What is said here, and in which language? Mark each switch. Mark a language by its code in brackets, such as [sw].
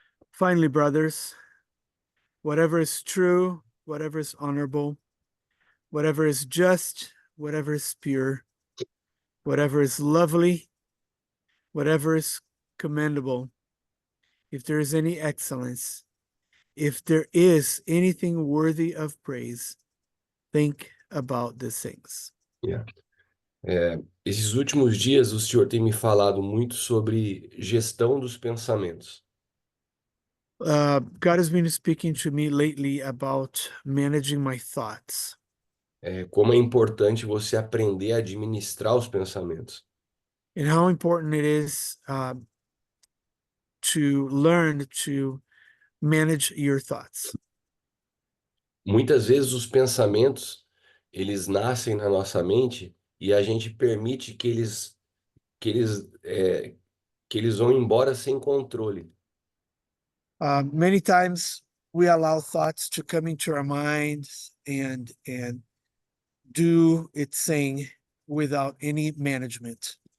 [en] Finally, brothers, whatever is true, whatever is honorable, whatever is just, whatever is pure, whatever is lovely, whatever is commendable, if there is any excellence, if there is anything worthy of praise, think about these things. Yeah. [pt] Esses últimos dias o senhor tem me falado muito sobre gestão dos pensamentos. [en] God has been speaking to me lately about managing my thoughts [pt] Como é importante você aprender a administrar os pensamentos. [en] and how important it is to learn to manage your thoughts. [pt] Muitas vezes os pensamentos, eles nascem na nossa mente e a gente permite que eles, é, que eles vão embora sem controle. [en] Many times we allow thoughts to come into our minds and do its thing without any management.